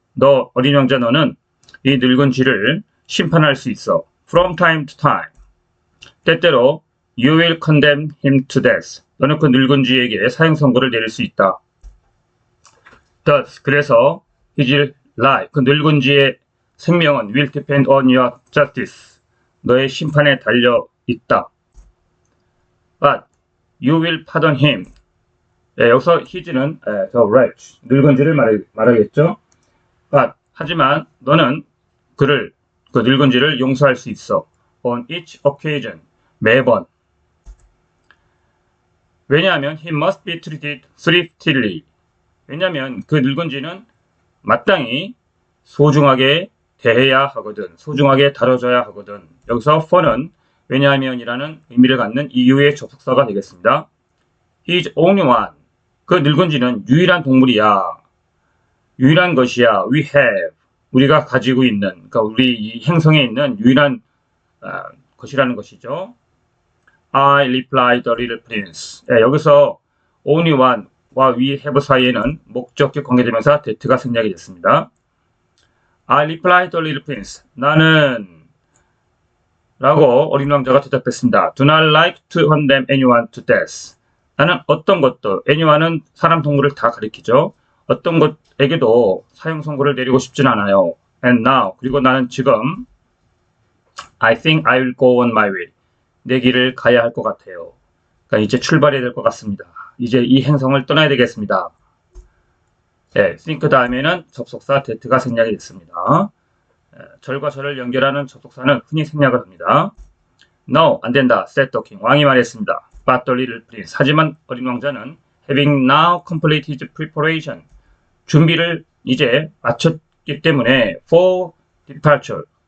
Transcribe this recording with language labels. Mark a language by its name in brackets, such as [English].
[Korean] 너 어린 왕자 너는 이 늙은 쥐를 심판할 수 있어. [English] From time to time. [Korean] 때때로 [English] you will condemn him to death. [Korean] 너는 그 늙은 쥐에게 사형 선고를 내릴 수 있다. [English] Thus, [Korean] 그래서 [English] his life, [Korean] 그 늙은 쥐의 생명은 [English] will depend on your justice. [Korean] 너의 심판에 달려 있다. [English] But you will pardon him. [Korean] 예, 여기서 his는 the rat, 늙은 쥐를 말하겠죠. But, 하지만 너는 그 늙은 쥐를 용서할 수 있어. [English] On each occasion, [Korean] 매번. 왜냐하면 [English] he must be treated thriftily. [Korean] 왜냐하면 그 늙은 쥐는 마땅히 소중하게 대해야 하거든. 소중하게 다뤄져야 하거든. 여기서 for는 왜냐하면이라는 의미를 갖는 이유의 접속사가 되겠습니다. [English] He is only one. [Korean] 그 늙은 쥐는 유일한 동물이야. 유일한 것이야. [English] We have. [Korean] 우리가 가지고 있는, 그러니까 우리 이 행성에 있는 유일한 것이라는 것이죠. [English] I replied the little prince. [Korean] 네, 여기서 only one와 we have 사이에는 목적격 관계대명사 that가 생략이 됐습니다. [English] I replied the little prince. [Korean] 나는 라고 어린 왕자가 대답했습니다. [English] Do not like to condemn anyone to death. [Korean] 나는 어떤 것도, anyone은 사람 동물을 다 가리키죠. 어떤 것에게도 사형 선고를 내리고 싶진 않아요. [English] And now, [Korean] 그리고 나는 지금 [English] I think I will go on my way. [Korean] 내 길을 가야 할 것 같아요. 그러니까 이제 출발해야 될 것 같습니다. 이제 이 행성을 떠나야 되겠습니다. 네, think 다음에는 접속사 that가 생략이 됐습니다. 절과 절을 연결하는 접속사는 흔히 생략을 합니다. [English] No, [Korean] 안 된다. [English] said the king. [Korean] 왕이 말했습니다. [English] But the little prince. [Korean] 하지만 어린 왕자는 [English] having now completed his preparation. [Korean] 준비를 이제 마쳤기 때문에 [English] for departure.